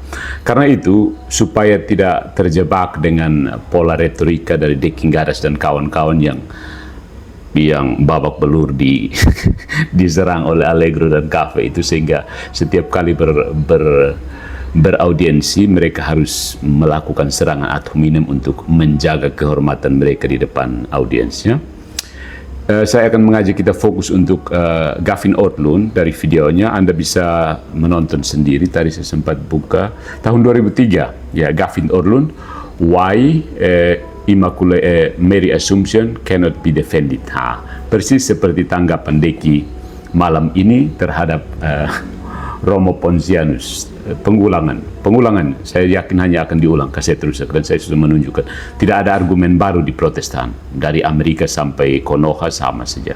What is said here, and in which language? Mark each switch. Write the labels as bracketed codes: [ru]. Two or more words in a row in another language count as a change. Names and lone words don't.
[id] Karena itu, supaya tidak terjebak dengan pola retorika dari Deking Gadas dan kawan-kawan yang babak belur diserang oleh Allegro dan Cafe itu, sehingga setiap kali beraudiensi mereka harus melakukan serangan ad hominem untuk menjaga kehormatan mereka di depan audiensnya. Saya akan mengajak kita fokus untuk Gavin Ordlund. Dari videonya Anda bisa menonton sendiri. Tadi saya sempat buka tahun 2003, Gavin Ordlund, Why Immaculate Mary Assumption Cannot Be Defended. Persis seperti tanggapan Deki malam ini terhadap Romo Pontianus. Pengulangan, saya yakin hanya akan diulang, saya terus, dan saya sudah menunjukkan tidak ada argumen baru di Protestan, dari Amerika sampai Konoha sama saja.